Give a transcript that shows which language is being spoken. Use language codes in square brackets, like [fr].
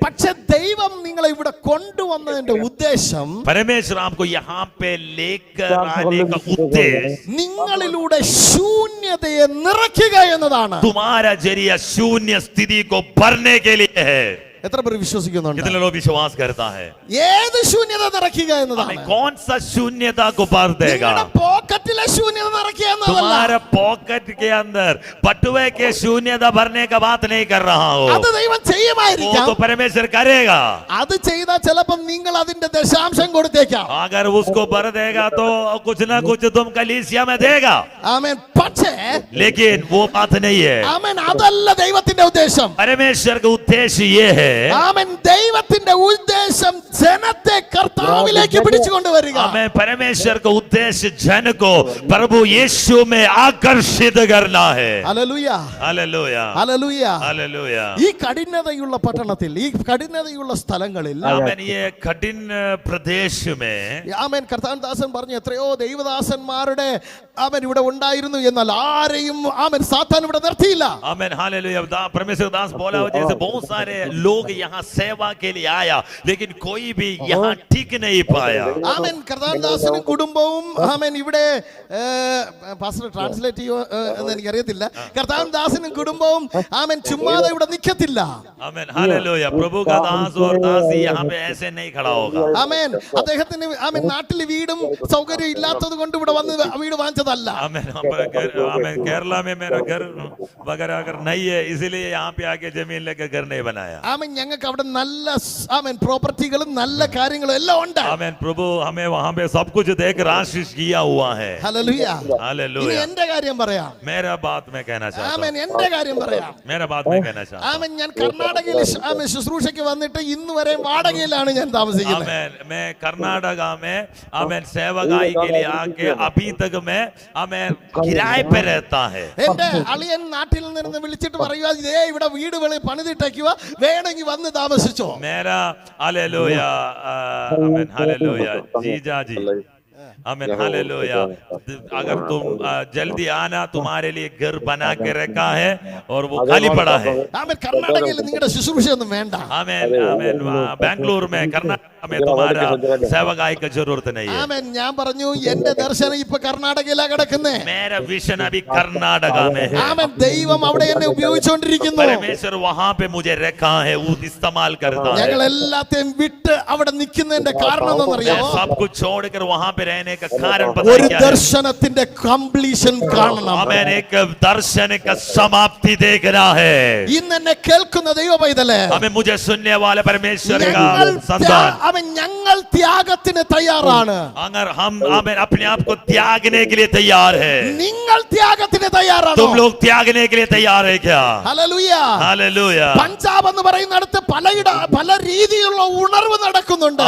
[ml] പക്ഷെ ദൈവം നിങ്ങളെ ഇവിടെ കൊണ്ടുവന്നതിന്റെ ഉദ്ദേശം [hi] परमेश्वर आपको यहाँ पे लेकर आने का उद्देश्य [ml] നിങ്ങളിലൂടെ ശൂന്യതയെ നിറയ്ക്കുക എന്നതാണ്. [hi] तुम्हारा जरिया शून्य स्थिति को भरने के लिए है. [ml] എത്ര പേർ വിശ്വസിക്കുന്നുണ്ട്? [hi] कितने लोग विश्वास करता है? [ml] ഏത് ശൂന്യത നിറയ്ക്കുക എന്നതാണ്. [hi] हमें कौन सा शून्यता को भर देगा? [ml] നിങ്ങളുടെ പോക്കറ്റിലെ ശൂന്യത നിറയ്ക്കുക എന്നതല്ല. [hi] तुम्हारे पॉकेट के अंदर बटुए के शून्यता भरने का बात नहीं कर रहा हो. [ml] അത് ദൈവം [hi] वो [ml] ചെയ്യുമായിരിക്കാം. [hi] तो परमेश्वर करेगा. [ml] അത് ചെയ്താൽ ചിലപ്പോൾ നിങ്ങൾ അതിന്റെ ദശാംശം കൊടുത്തേക്കാം. [hi] अगर उसको भर देगा तो कुछ ना कुछ तुम कलीसिया में देगा. [ml] ആമേൻ. പക്ഷേ [hi] लेकिन वो बात नहीं है. [ml] ആമേൻ. അതല്ല ദൈവത്തിന്റെ ഉദ്ദേശം. [hi] परमेश्वर का उद्देश्य ये है. [ml] ആമേൻ. ദൈവത്തിന്റെ ഉദ്ദേശം ജനത്തെ കർത്താവിലേക്ക് പിടിച്ചുകൊണ്ടുവരിക. [hi] हमें परमेश्वर का उद्देश्य जन को प्रभु यीशु में आकर्षित करना है. [ml] ഹല്ലേലൂയ. [hi] हालेलुया. [ml] ഹല്ലേലൂയ. [hi] हालेलुया. [ml] ഈ കഠിനതയുള്ള പട്ടണത്തിൽ, ഈ കഠിനതയുള്ള സ്ഥലങ്ങളിൽ [hi] आमेन ये कठिन प्रदेश में [ml] ആമേൻ കർത്താവ് ദാസൻ പറഞ്ഞു എത്രയോ ദൈവദാസന്മാരുടെ ആമേൻ ഇവിടെ ഉണ്ടായിരുന്നു, എന്നാൽ ആരെയും ആമേൻ സാത്താൻ ഇവിടെ നിർത്തിയില്ല. [hi] Amen hallelujah. परमेश्वर दास बोला हो जैसे बहुत सारे लोग लोग यहाँ सेवा के लिए आया, लेकिन कोई भी यहाँ टिक नहीं पाया. [ml] ആമേൻ. കർത്താവ്ദാസനും കുടുംബവും ആമേൻ ഇവിടെ പാസ്റ്റർ ട്രാൻസ്ലേറ്റ് ചെയ്യോ എന്ന് എനിക്കറിയത്തില്ല. കർത്താവ്ദാസനും കുടുംബവും ആമേൻ ചുമ്മാതെ ഇവിടെ നിൽക്കത്തില്ല. [hi] आमेन, हालेलुया. प्रभु का दास और दासी यहाँ पे ऐसे नहीं खड़ा होगा. [ml] ആമേൻ. അദ്ദേഹത്തിന് ആമേൻ നാട്ടിൽ വീടും സൗകര്യം ഇല്ലാത്തത് കൊണ്ട് ഇവിടെ വന്ന് വീട് വാങ്ങിച്ചതല്ല. [hi] आमेन. आमेन. केरला में मेरा घर वगैरह अगर नहीं है, इसीलिए यहाँ पे आके जमीन लेकर घर नहीं बनाया. [ml] ആമേൻ. ഞങ്ങൾക്ക് അവിടെ നല്ല ആമേൻ പ്രോപ്പർട്ടികളും നല്ല കാര്യങ്ങളും എല്ലാം ഉണ്ട്. [hi] आमेन. प्रभु हमें वहाँ पे सब कुछ देकर आशीष किया हुआ है. [ml] ഹല്ലേലൂയ. ഇനി [hi] हालेलुया. [ml] എന്റെ കാര്യം പറയാം. [hi] मेरा बात मैं कहना चाहता [ml] ആമേൻ. [hi] हूँ. [ml] എന്റെ കാര്യം പറയാം. [hi] मेरा बात मैं कहना चाहता हूँ. [ml] ആമേൻ. ഞാൻ കർണാടകയിൽ ആമേൻ ശുശ്രൂഷയ്ക്ക് വന്നിട്ട് ഇന്ന് വരെ വാടകയിലാണ് ഞാൻ താമസിക്കുന്നത്. [hi] आमेन. मैं कर्नाटका में आमेन सेवकाई के लिए आके अभी तक मैं आमेन किराए पे रहता है. [ml] എന്റെ അളിയൻ നാട്ടിൽ നിന്ന് വിളിച്ചിട്ട് പറയുക, ഇതേ ഇവിടെ വീട് പണിതിട്ടേക്കുക, വേണമെങ്കിൽ വന്ന് താമസിച്ചോ. [hi] मेरा हालेलुया. आमेन. हालेलुया. जीजा जी. आमेन. हालेलुया. अगर तुम जल्दी आना, तुम्हारे लिए घर बना के रखा है और वो खाली पड़ा है. [ml] ആമേൻ. കർണാടകയിൽ നിങ്ങളുടെ ശുശ്രൂഷയൊന്നും വേണ്ട. [hi] आमेन. आमेन. बेंगलुरु में कर्नाटक में तुम्हारा सेवकाई की जरूरत नहीं है. [ml] ആമേൻ. ഞാൻ പറഞ്ഞു എന്റെ ദർശനം ഇപ്പൊ കർണാടകയിലാ കിടക്കുന്നേ. [hi] मेरा विजन अभी कर्नाटका में है. [ml] ആമേൻ. ദൈവം അവിടെ എന്നെ ഉപയോഗിച്ചുകൊണ്ടിരിക്കുന്നു. [hi] परमेश्वर वहां पे मुझे रखा है, वो इस्तेमाल करता है. [ml] ഞങ്ങൾ എല്ലാത്തെയും വിട്ട് അവിടെ നിൽക്കുന്നതിന്റെ കാരണം [hi] मैं [ml] എന്നറിയാമോ? [hi] सब कुछ छोड़कर वहां पे रहने का कारण [ml] ഒരു [hi] बताया क्या है? [ml] ദർശനത്തിന്റെ കംപ്ലീഷൻ കാണണം. [hi] हमें एक दर्शन का समाप्ति देखना है. [ml] ഇന്ന് എന്നെ കേൾക്കുന്ന ദൈവ പൈതലേ, [hi] हमें मुझे सुनने वाले परमेश्वर का [ml] ഞങ്ങൾ [hi] संतान, [ml] ഞങ്ങൾ ത്യാഗത്തിന് തയ്യാറാണ്. [hi] अगर हम हमें अपने आप को त्यागने के लिए तैयार है, [ml] നിങ്ങൾ ത്യാഗത്തിന് തയ്യാറാണോ? [hi] तुम लोग त्यागने के लिए तैयार है क्या? [ml] ഹല്ലേലൂയ. [hi] हालेलुया. [ml] പഞ്ചാബ് എന്ന് പറയുന്നിടത്ത് പല രീതിയിലുള്ള ഉണർവ് നടക്കുന്നുണ്ട്.